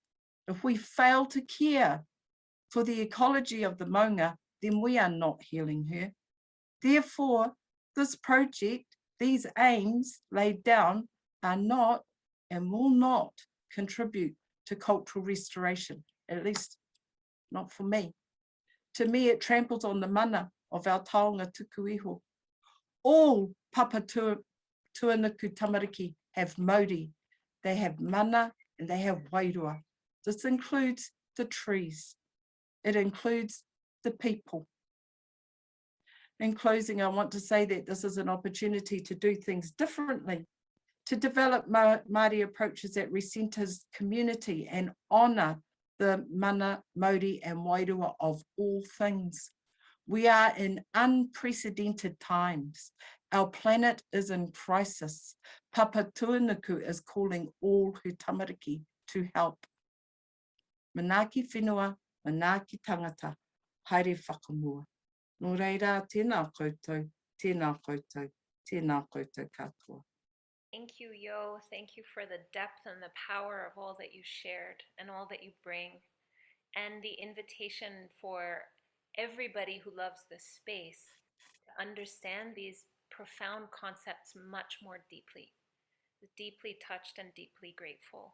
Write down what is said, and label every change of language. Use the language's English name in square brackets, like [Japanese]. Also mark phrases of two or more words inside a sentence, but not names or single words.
[English] If we fail to care for the ecology of the maunga, then we are not healing her. Therefore, this project, these aims laid down are not and will not contribute to cultural restoration, at least not for me. To me, it tramples on the mana of our [Māori] taonga tuku iho. [English] All Papa Tuanuku tamariki have mauri. They have mana and they have wairua. This includes the trees. It includes the people. In closing, I want to say that this is an opportunity to do things differently, to develop Māori approaches that recenters community and honour the mana, mauri and wairua of all things. We are in unprecedented times. Our planet is in crisis. Papa Tuanuku is calling all her tamariki to help. [Māori] Manaaki whenua, manaaki tangata, haere whakamua. Nō reira, tēnā koutou, tēnā koutou, tēnā koutou katoa. [English] Thank you, Yo. Thank you for the depth and the power of all that you shared and all that you bring, and the invitation for everybody who loves this space to understand these profound concepts much more deeply, deeply touched and deeply grateful.